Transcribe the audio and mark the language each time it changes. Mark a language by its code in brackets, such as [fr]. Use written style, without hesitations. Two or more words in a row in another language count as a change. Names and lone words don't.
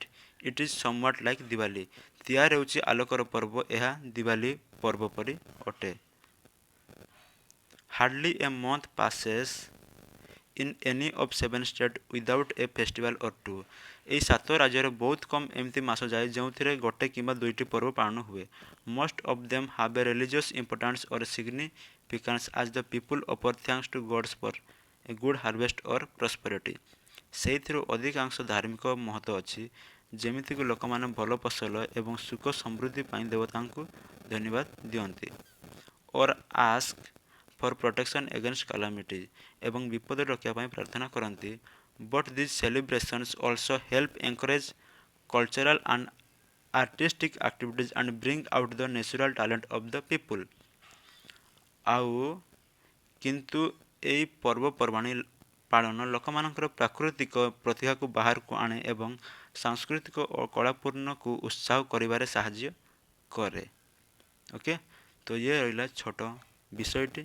[en] It is somewhat like ଦିୱାଲି। [or] ତିହାର ହେଉଛି ଆଲୋକର ପର୍ବ, ଏହା ଦିୱାଲି ପର୍ବ ପରି ଅଟେ। [en] Hardly a month passes in any of 7 states without a festival or two। [or] ଏହି 7 ରାଜ୍ୟରେ ବହୁତ କମ୍ ଏମିତି ମାସ ଯାଏ ଯେଉଁଥିରେ ଗୋଟେ କିମ୍ବା ଦୁଇଟି ପର୍ବ ପାଳନ ହୁଏ। [en] Most of them have a religious importance or significance as the people offer thanks to gods for a good harvest or prosperity। [or] ସେଇଥିରୁ ଅଧିକାଂଶ ଧାର୍ମିକ ମହତ୍ତ୍ୱ ଅଛି, ଯେମିତିକି ଲୋକମାନେ ଭଲ ଫସଲ ଏବଂ ସୁଖ ସମୃଦ୍ଧି ପାଇଁ ଦେବତାଙ୍କୁ ଧନ୍ୟବାଦ ଦିଅନ୍ତି। [en] or ask for protection against calamities [or] ଏବଂ ବିପଦରୁ ରକ୍ଷା ପାଇଁ ପ୍ରାର୍ଥନା କରନ୍ତି। [en] But these celebrations also help encourage cultural and artistic activities and bring out the natural talent of the people। [or] ଆଉ କିନ୍ତୁ ଏହି ପର୍ବପର୍ବାଣି ପାଳନ ଲୋକମାନଙ୍କର ପ୍ରାକୃତିକ ପ୍ରତିଭାକୁ ବାହାରକୁ ଆଣେ ଏବଂ ସାଂସ୍କୃତିକ ଓ କଳାପୂର୍ଣ୍ଣକୁ ଉତ୍ସାହ କରିବାରେ ସାହାଯ୍ୟ କରେ। ଓକେ ତ ଇଏ ରହିଲା ଛୋଟ ବିଷୟଟି।